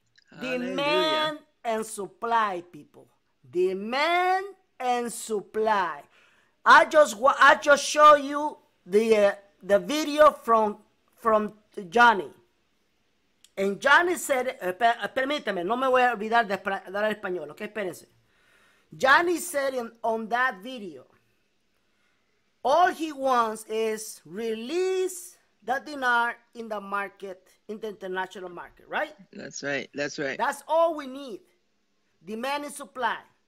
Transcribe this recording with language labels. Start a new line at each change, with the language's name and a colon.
English: Hallelujah. Demand and supply, people. Demand and supply. I just show you the video from Johnny. And Johnny said,
Spanish: permíteme, no me voy a olvidar de hablar español, ok, espérense.
English: Johnny said on that video, all he wants is release the dinar in the market, in the international market, right? That's right. That's right. That's all we need. Demand and supply.